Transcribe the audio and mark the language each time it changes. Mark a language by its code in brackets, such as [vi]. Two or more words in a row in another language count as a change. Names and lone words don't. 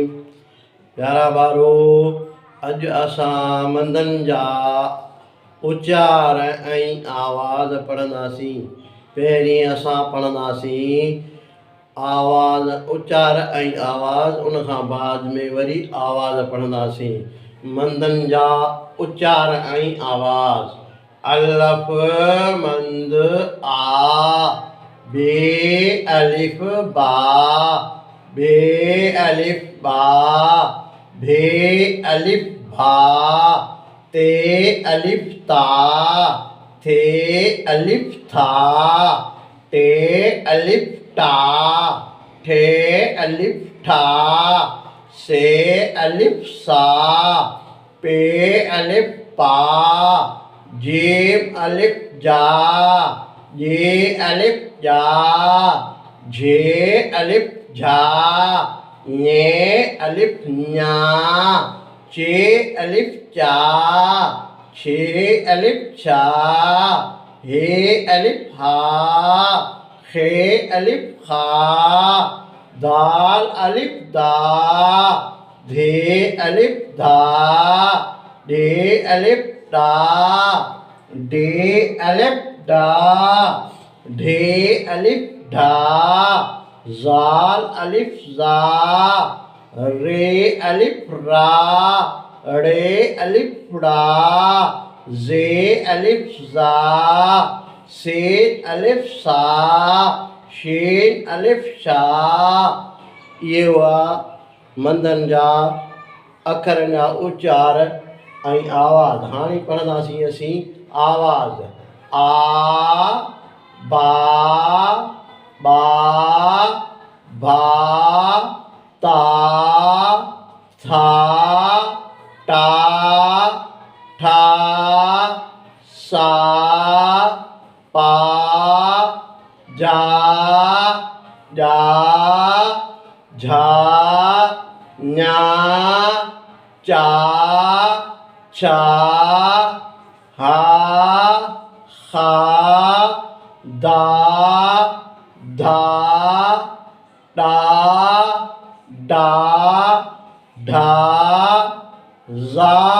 [sd] प्यारा बारो, अज असां मंदन जा उच्चार ऐं आवाज़ पढ़ंदासीं। पहिरीं असां पढ़ंदासीं आवाज़, उच्चार ऐं आवाज़, उन खां बाद में वरी आवाज़ पढ़ंदासीं। मंदन जा उच्चार ऐं आवाज़। अलफ मंद आ, बे अलिफ बा, बे अलिफ बा, भे अलिफ भा, ते अलिफ ता, थे अलिफ था, टे अलिफ टा, ठे अलिफ ठा, से अलिफ सा, पे अलिफ पा, जीम अलिफ जा, ये अलिफ जा, झे अलिफ झा, ने अलिफ न्या, चे अलिफ चा, छे अलिफ छा, हे अलिफ हा, खे अलिफ खा, दाल अलिफ दा, धे अलिफ धा, डे अलिफ डा, डे अलिफ डा, ढे अलिफ ढा, जाल अलिफ जा, रे अलिफ रा, रे अलिफ रा, जे अलिफ जा, से अलिफ सा, शेन अलिफ शा। ये हुआ मंदन जा अखरनि जा उच्चार ऐं आवाज़। हाणे पढ़ंदासीं असीं आवाज़। आ, बा, बा, भा, ता, था, टा, ठा, सा, पा, जा, जा, झा, न्या, चा, छा, हा, खा, दा, धा, डा, डा, ढा, ज़ा।